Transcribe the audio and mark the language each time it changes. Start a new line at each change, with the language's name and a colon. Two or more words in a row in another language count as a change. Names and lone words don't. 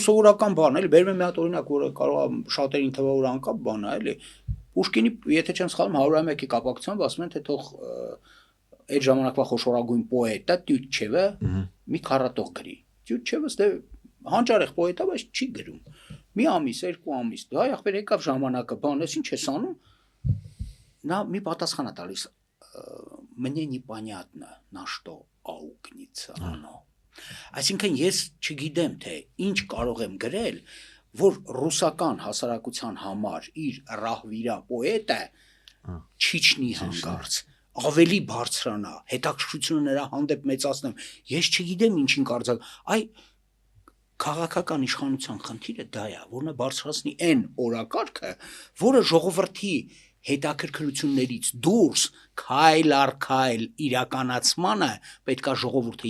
Armenian: սովորական բան է, էլի բերում եմ մի հատ օրինակ, որը կարող է շատերին թվա որ անկապ բան է, էլի։ Պուշկինի, եթե չեմ սխալվում, 100-ամյակի կապակցությամբ ասում են, թե թող այդ ժամանակվա խոշորագույն պոետը Տյուտչևը մի քառատող գրի։ Տյուտչևը դե հանճարեղ պոետ է, բայց չի գրում։ Մի ամիս, երկու ամիս, դա ախպեր եկավ ժամանակը, բան, ես ինչ ես անում։ Նա մի պատասխան է տալիս.
Russian: «Мне непонятно, на что аукнется оно».
Armenian: Այսինքն ես չգիտեմ, թե ինչ կարող եմ գրել, որ ռուսական հասարակության համար իր ռահվիրա պոետը չիչնի հանգարց, ավելի բարձրանա, հետաքրքրությունը նրա հանդեպ մեծացնեմ։ Ես չգիտեմ ինչին կարծեմ, այ քաղաքական իշխանության խնդիրը դա է, որն է բարձրացնի այն օրակարգը, որը ժողովրդի հետաքրքրություններից դուրս քայլ առ քայլ իրականացմանը պետքա ժողովուրդը